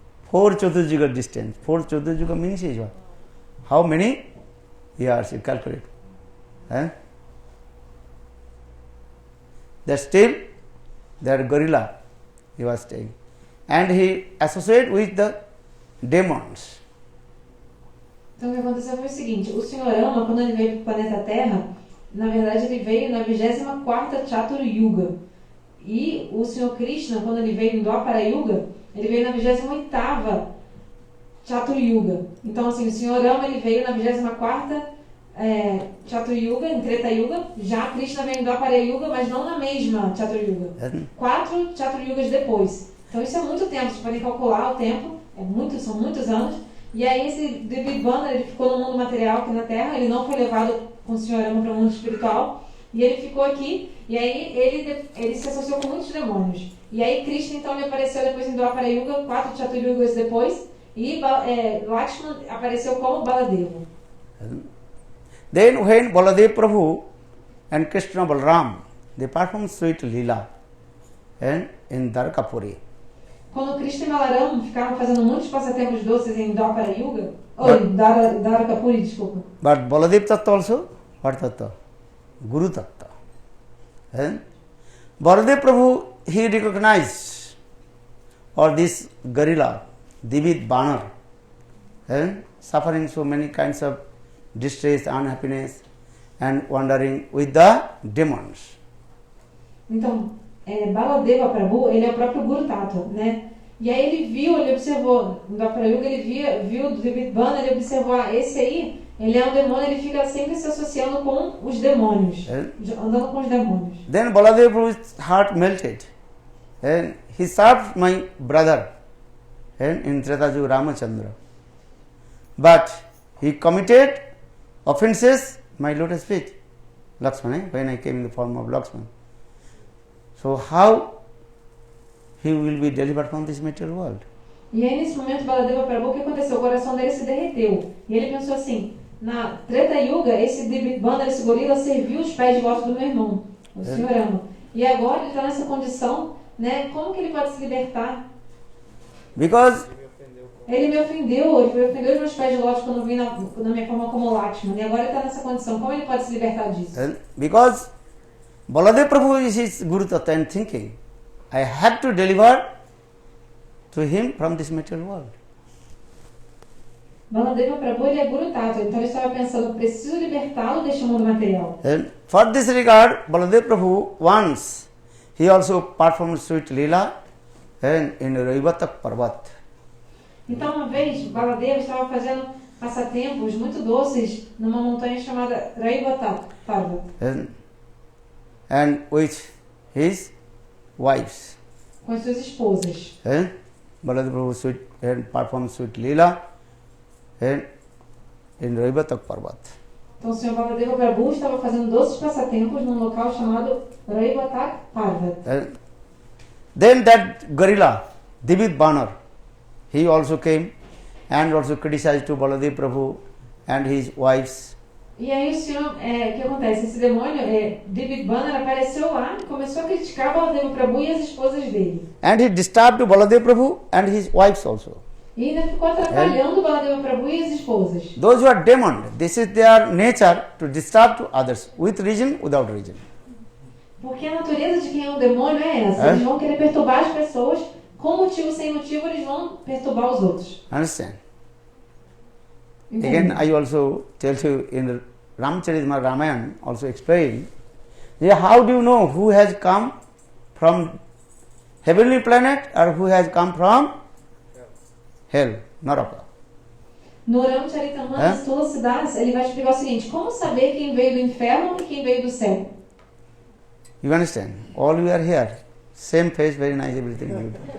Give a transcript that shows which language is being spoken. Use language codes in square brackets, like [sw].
[en] 4 Chaturjuga distance. 4 Chaturjuga means is what? How many years you calculate? That still, that gorilla, he was staying. And he associated with the demons. [pt] Então o que aconteceu foi o seguinte, o Senhor Rama, quando ele veio para o planeta Terra, na verdade ele veio na 24ª Chatur Yuga. E o Senhor Krishna, quando ele veio em Dwapara Yuga, ele veio na 28ª Chatur Yuga. Então assim, o Senhor Rama ele veio na 24ª Chatur Yuga, em Treta Yuga. Já Krishna veio em Dwapara Yuga, mas não na mesma Chatur Yuga. 4 Chatur Yugas depois. Então isso é muito tempo, vocês podem calcular o tempo, são muitos anos. E aí esse Dibit Banar, ele ficou no mundo material aqui na Terra, ele não foi levado com o Senhor Rama para o mundo espiritual, e ele ficou aqui, e aí ele se associou com muitos demônios. E aí Krishna então ele apareceu depois em Dwapara Yuga, 4 Chatur Yugas depois, e Lakshman apareceu como Baladeva. [en] Then when Baladev Prabhu and Krishna Balram, they performed sweet lila in Dwarkapuri. [pt] Quando Krishna e Balaram ficaram fazendo muitos passatempos doces em Dwapara Yuga, em Dwarkapuri, desculpa. [en] But Baladev Tattva also, what Tattva? Guru Tattva. Baladev Prabhu, he recognized or this gorilla, Dibit Banar, suffering so many kinds of distress, unhappiness, and wandering with the demons. [pt] Então, Baladeva Prabhu, ele é o próprio Guru Tattva, né? E aí ele observou, no Dwapara Yuga, ele viu do Dividbana, ele observou, esse aí, ele é um demônio, ele fica sempre se associando com os demônios, andando com os demônios. [en] Then Baladeva Prabhu's heart melted, and he served my brother in Treta Yuga Ramachandra. But he committed offences my lotus feet, Lakshmana, when I came in the form of Lakshmana. So how he will be delivered from this material world? [pt] E aí nesse momento Baladeva Prabhu, o que aconteceu? O coração dele se derreteu. E ele pensou assim, na Treta Yuga, esse Dividbana, esse gorila, serviu os pés de lótus do meu irmão, o Sr. Rama. E agora ele está nessa condição, né? Como que ele pode se libertar? [en] Because [pt] Ele me ofendeu os meus pés de lótus quando eu vim na minha forma como Lakshmana. E agora ele está nessa condição. Como ele pode se libertar disso? [en] because Baladeva Prabhu is his Guru Tattva and thinking, I have to deliver to him from this material world. [pt] Baladeva Prabhu, ele é Guru Tattva, então ele estava pensando, preciso libertá-lo deste mundo material. [en] And for this regard, Baladeva Prabhu once he also performed sweet lila in Raivatak Parvat. [pt] Então uma vez Baladeva estava fazendo passatempos muito doces numa montanha chamada Raivatak Parvat. [en] And with his wives. [pt] Com as suas esposas. [en] Baladeva Prabhu performed sweet lila in Raivatak Parvat. [pt] Então o Sr. Baladeva Prabhu estava fazendo doces passatempos num local chamado Raivatak Parvat. [en] Then that gorilla, Dividbana, he also came and also criticized to Baladeva Prabhu and his wives. [pt] E aí o senhor, o que acontece? Esse demônio, Dividbana, apareceu lá e começou a criticar Baladeva Prabhu e as esposas dele. [en] And he disturbed Baladeva Prabhu and his wives also. [pt] E ainda ficou atrapalhando Baladeva Prabhu e as esposas. [en] Those who are demon, this is their nature to disturb to others, with reason, without reason. [pt] Porque a natureza de quem é um demônio é essa. Eles vão querer perturbar as pessoas, com motivo, sem motivo, eles vão perturbar os outros. [en] Understand? [pt] Entende? [en] Again, I also tell you in Ramcharitmanas Ramayana, also explain, how do you know who has come from heavenly planet or who has come from hell, Naraka? [pt] No Ramcharitmanas Tulsidas, ele vai explicar o seguinte, como saber quem veio do inferno e quem veio do céu? [en] You understand? All you are here, same face, very nice, everything good.